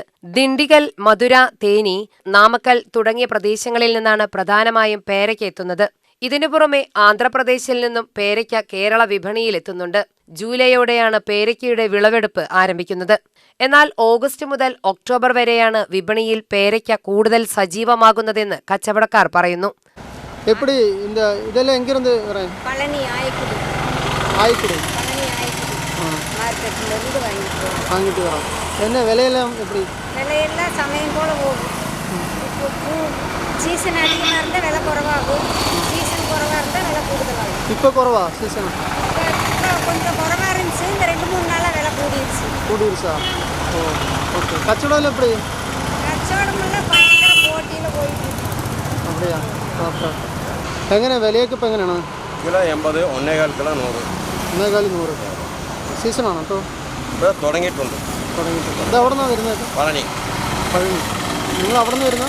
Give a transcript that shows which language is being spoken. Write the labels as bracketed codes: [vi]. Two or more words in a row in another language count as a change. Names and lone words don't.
[ml] ദിണ്ടിഗൽ, മധുര, തേനി, നാമക്കൽ തുടങ്ങിയ പ്രദേശങ്ങളിൽ നിന്നാണ് പ്രധാനമായും പേരയ്ക്ക എത്തുന്നത്. ഇതിനു പുറമെ ആന്ധ്രാപ്രദേശിൽ നിന്നും പേരയ്ക്ക കേരള വിപണിയിലെത്തുന്നുണ്ട്. ജൂലൈയോടെയാണ് പേരയ്ക്കയുടെ വിളവെടുപ്പ് ആരംഭിക്കുന്നത്. എന്നാൽ ഓഗസ്റ്റ് മുതൽ ഒക്ടോബർ വരെയാണ് വിപണിയിൽ പേരയ്ക്ക കൂടുതൽ സജീവമാകുന്നതെന്ന് കച്ചവടക്കാർ പറയുന്നു. [ta] வாங்கிட்டு வரோம். என்ன விலையெல்லாம் எப்படி? விலையெல்லாம் சமயம் போல் போகும். பூ சீசன் அதிகமாக இருந்தால் விலை குறவாகும், சீசன் குறவாக இருந்தால் விலை கூடுதலாகும். இப்போ குறவா சீசன்? இப்போ கொஞ்சம் குறவாக இருந்துச்சு, இந்த 2-3 நாளாக விலை கூடிருச்சா? [en] oh okay. [ta] கச்சவடம் எப்படி? [ml] കച്ചവടമെല്ലാം ഭയങ്കര പോട്ടിയിൽ പോയിട്ട്. அப்படியா? ഓക്കെ. എങ്ങനെ വിലയൊക്കെ ഇപ്പം എങ്ങനെയാണ്? കിലോ 80, 1.25 കിലോ 100. 1.25 സീസണാണോ? ഇപ്പോൾ ഇവിടെ തുടങ്ങിയിട്ടുണ്ട്. ഇത് എവിടെ നിന്നാണ് വരുന്നത്? പളനി. നിങ്ങൾ അവിടെ നിന്ന് വരുന്ന?